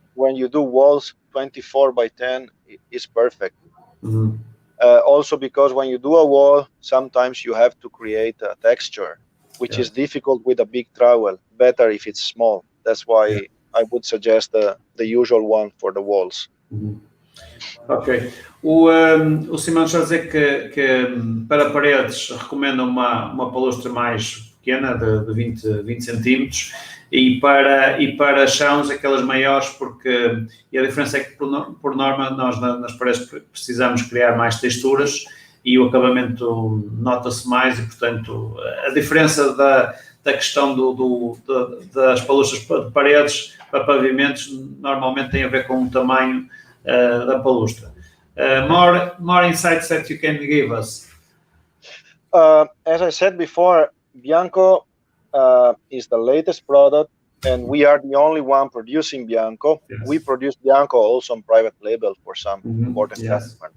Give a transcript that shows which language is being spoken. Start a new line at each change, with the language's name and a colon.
English: When you do walls, 24 by 10 is perfect. Mm-hmm. Also because when you do a wall, sometimes you have to create a texture, which is difficult with a big trowel. Better if it's small. That's why I would suggest the usual one for the walls. Mm-hmm. Ok.
Portuguese: O Simão está a dizer que para paredes recomenda uma palustra mais pequena, de 20 centímetros, e para chãos aquelas maiores, porque a diferença é que por norma nós nas paredes precisamos criar mais texturas e o acabamento nota-se mais, e portanto a diferença da questão das palustras de paredes para pavimentos normalmente tem a ver com o tamanho da palustra.
English: More insights that you can give us. As I said before, Bianco is the latest product, and we are the only one producing Bianco. Yes. We produce Bianco also on private label for some important customers.